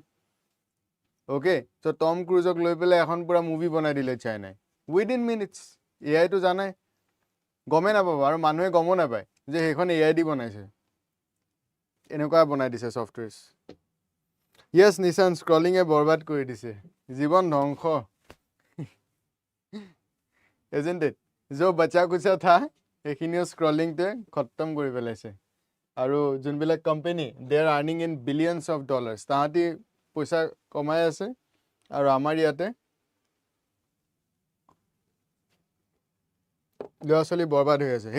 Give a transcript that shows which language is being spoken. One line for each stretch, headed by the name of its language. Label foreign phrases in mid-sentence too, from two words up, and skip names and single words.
English: okay, so'
Assamese: টম ক্ৰুজক লৈ পেলাই এখন পুৰা মুভি বনাই দিলে চাইনাই
English: within minutes.
Assamese: AIটো জানাই, গমেই নাপাব আৰু মানুহে গমো নাপায় যে সেইখন AI দি বনাইছে. এনেকুৱা বনাই দিছে ছফ্টৱেৰ্ছ. য়েছ নিশান, স্ক্ৰলিঙে বৰবাদ কৰি দিছে, জীৱন ধ্বংস.
English: Isn't it?
Hindi: जो बचा कुचा था
Assamese: সেইখিনিও স্ক্ৰলিংটোৱে খতম কৰি পেলাইছে. আৰু যোনবিলাক কোম্পানী
English: they are earning in billions of dollars,
Assamese: তাহাঁতি পইচা কমাই আছে আৰু আমাৰ ইয়াতে ল'ৰা ছোৱালী বৰবাদ হৈ আছে.